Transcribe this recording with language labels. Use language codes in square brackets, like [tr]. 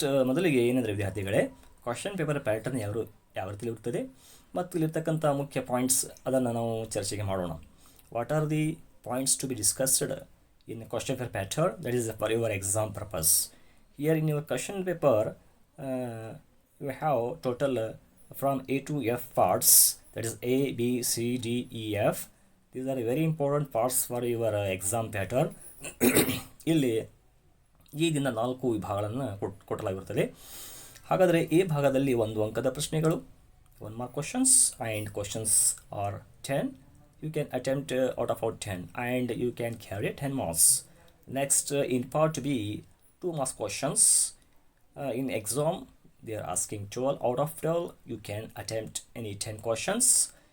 [kn] ಮೊದಲಿಗೆ ಏನಂದರೆ ವಿದ್ಯಾರ್ಥಿಗಳೇ, ಕ್ವಶನ್ ಪೇಪರ್ ಪ್ಯಾಟರ್ನ್ ಯಾವ ರೀತಿಯಲ್ಲಿ ಇರ್ತದೆ ಮತ್ತು ಇಲ್ಲಿರ್ತಕ್ಕಂಥ ಮುಖ್ಯ ಪಾಯಿಂಟ್ಸ್, ಅದನ್ನು ನಾವು ಚರ್ಚೆಗೆ ಮಾಡೋಣ. [en] What are the points to be discussed in a question paper pattern, that is for your exam purpose. Here in your question paper you have total from A to F parts, that is A, B, C, D, E, F. These are very important parts for your exam pattern. [kn] ಇಲ್ಲಿ ಈ ದಿನ 4 ವಿಭಾಗಗಳನ್ನು ಕೊಟ್ಟಲಾಗಿರುತ್ತದೆ. ಹಾಗಾದರೆ A ಭಾಗದಲ್ಲಿ 1 ಅಂಕದ ಪ್ರಶ್ನೆಗಳು, [en] 1 mark questions, and questions are 10. You can attempt out of 10 and you can carry 10 marks. Next, in part B, 2 marks questions. In exam they are asking 12 out of 12. You can attempt any 10 questions.